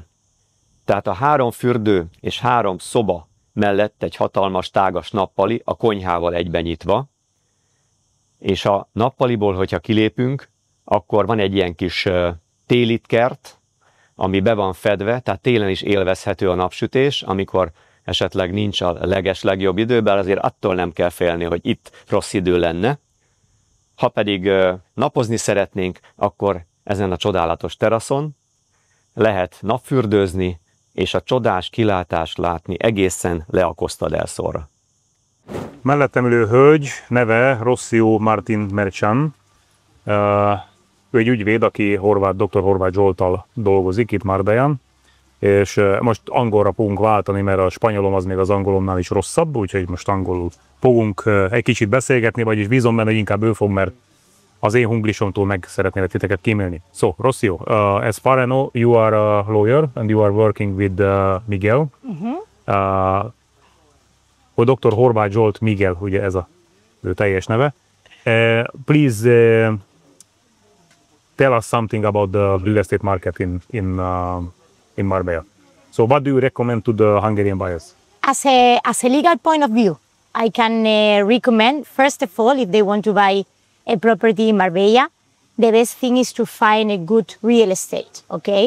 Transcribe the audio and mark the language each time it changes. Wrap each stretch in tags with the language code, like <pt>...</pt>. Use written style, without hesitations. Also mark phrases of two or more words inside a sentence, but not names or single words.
<hu>Tehát a 3 fürdő és 3 szoba mellett egy hatalmas tágas nappali, a konyhával egyben nyitva, és a nappaliból, hogyha kilépünk, akkor van egy ilyen kis télitkert, ami be van fedve, tehát télen is élvezhető a napsütés, amikor esetleg nincs a legeslegjobb idő, bár azért attól nem kell félni, hogy itt rossz idő lenne. Ha pedig napozni szeretnénk, akkor ezen a csodálatos teraszon lehet napfürdőzni, és a csodás kilátást látni egészen le a Costa del Solra. Mellettem ülő hölgy neve Rossio Martin Merchan. Ő egy ügyvéd, aki Dr. Horváth Zsolttal dolgozik itt Marbellán, és most angolra fogunk váltani, mert a spanyolom az még az angolomnál is rosszabb, úgyhogy most angolul fogunk egy kicsit beszélgetni, vagyis bízom benne, hogy inkább ő fog, mert az én hunglisomtól meg szeretnélek titeket kímélni.</hu> <en>So, Rossio, as far I know, you are a lawyer and you are working with Miguel.</en> <hu>Dr. Horváth Zsolt Miguel, ugye ez a ő teljes neve.</hu> <en>Please tell us something about the real estate market in Marbella. So what do you recommend to the Hungarian buyers? As a legal point of view, I can recommend, first of all, if they want to buy a property in Marbella, the best thing is to find a good real estate, okay?</en>